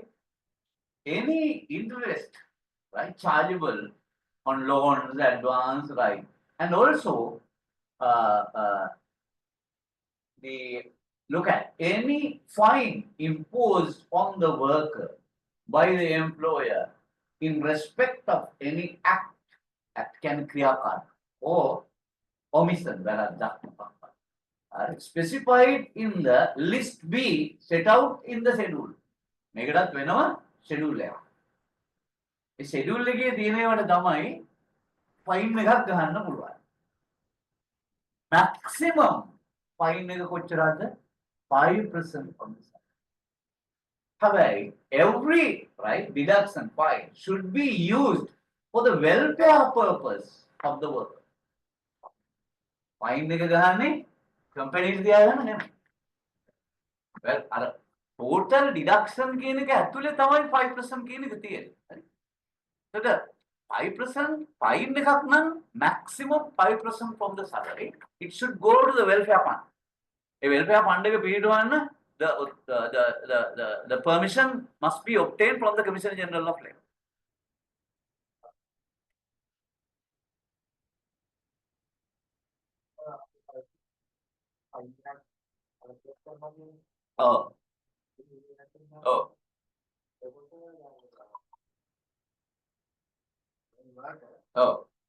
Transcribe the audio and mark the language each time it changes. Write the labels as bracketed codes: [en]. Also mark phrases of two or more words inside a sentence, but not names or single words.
[en] Any interest, right, chargeable on loans, advance, right, and also the look at any fine imposed on the worker by the employer in respect of any act can kriyakar or omission specified in the list B set out in the schedule. [si] මේකටත් වෙනවා schedule එකක්. ඒ schedule එකේ තියෙනවට තමයි fine එකක් ගහන්න පුළුවන්. [en] Maximum fine [si] එක කොච්චරද? [en] 5% from the salary. However, every right deduction fine should be used for the welfare purpose of the worker. [si] Fine එක ගහන්නේ company තියාගන්න නෙමෙයි. Well, අර [en] total deduction [si] කියන එක ඇතුලේ තමයි 5% කියන එක තියෙන්නේ. හරි. එතකොට 5% fine එකක් නම් [en] maximum 5% from the salary. It should go to the welfare fund. A welfare fund [si] එක පිළිටවන්න [en] the permission must be obtained from the Commissioner General of Labor. Oh. Oh. Oh.